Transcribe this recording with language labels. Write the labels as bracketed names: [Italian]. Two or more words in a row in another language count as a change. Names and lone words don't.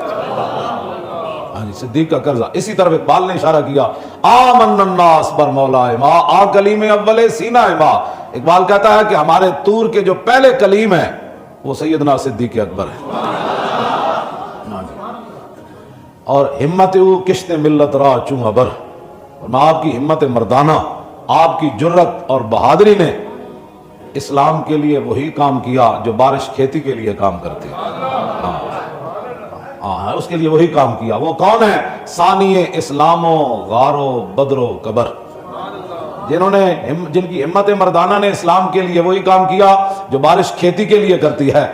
[Urdu] ہاں جی، صدیق کا قرضہ۔ اسی طرح اقبال نے اشارہ کیا، [Persian] آمن الناس بر مولا ما، آ کلیم اول سینہ ما، [Urdu] اقبال کہتا ہے کہ ہمارے طور کے جو پہلے کلیم ہیں وہ سیدنا صدیق اکبر ہے۔ [Persian] اور ہمت او کشت ملت را چوں ابر، [Urdu] اور آپ کی ہمت مردانہ، آپ کی جرت اور بہادری نے اسلام کے لیے وہی کام کیا جو بارش کھیتی کے لیے کام کرتی ہے۔ ہاں، اس کے لیے وہی کام کیا۔ وہ کون ہے؟ [Persian] ثانی اسلام و غار و بدر و قبر، [Urdu] جن کی ہمت مردانہ نے اسلام کے لیے وہی کام کیا جو بارش کھیتی کے لیے کرتی ہے۔